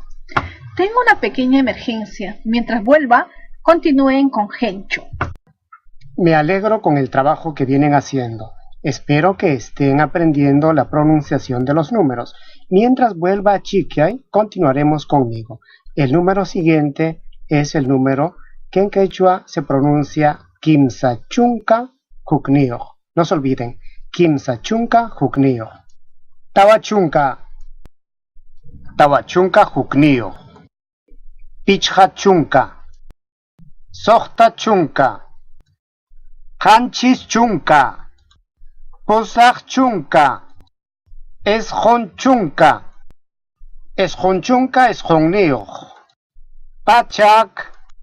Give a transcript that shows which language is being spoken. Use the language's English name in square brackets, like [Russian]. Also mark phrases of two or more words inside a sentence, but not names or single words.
[Spanish] Tengo una pequeña emergencia. Mientras vuelva, continúen con Gencho. Me alegro con el trabajo que vienen haciendo. Espero que estén aprendiendo la pronunciación de los números. Mientras vuelva a Achiquiay, continuaremos conmigo. El número siguiente es el número que en quechua se pronuncia [Quechua] Kimsa Chunka Hukniyoh. [Spanish] No se olviden, [Quechua] Kimsa Chunka Hukniyoh. Tawachunka, Tawachunka Hukniyoh. Pichha Chunka, Sohta Chunka, Hanchis Chunka, Posaj Chunka, Esjon Chunka, Esjon Chunka Esjonniyoh, Pachak,